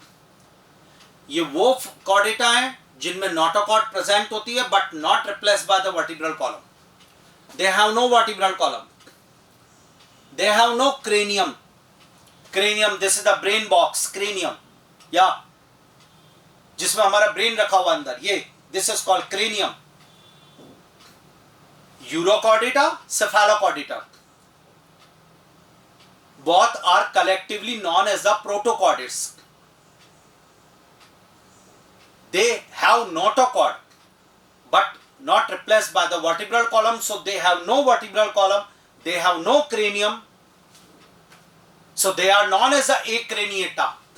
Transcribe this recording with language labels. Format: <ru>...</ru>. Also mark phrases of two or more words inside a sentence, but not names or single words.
<hi>ये वो कॉर्डेटा हैं जिनमें नोटोकॉर्ड प्रेजेंट होती है</hi> <en>but not replaced by the vertebral column. they have no vertebral column. they have no cranium. cranium, this is the brain box.</en> <hi>क्रेनियम या जिसमें हमारा ब्रेन रखा हुआ अंदर, ये</hi> <en>this is called cranium. Urochordata, Cephalochordata both are collectively known as the protochordates. They have notochord but not replaced by the vertebral column, so they have no vertebral column, they have no cranium, so they are known as the acraniata.</en>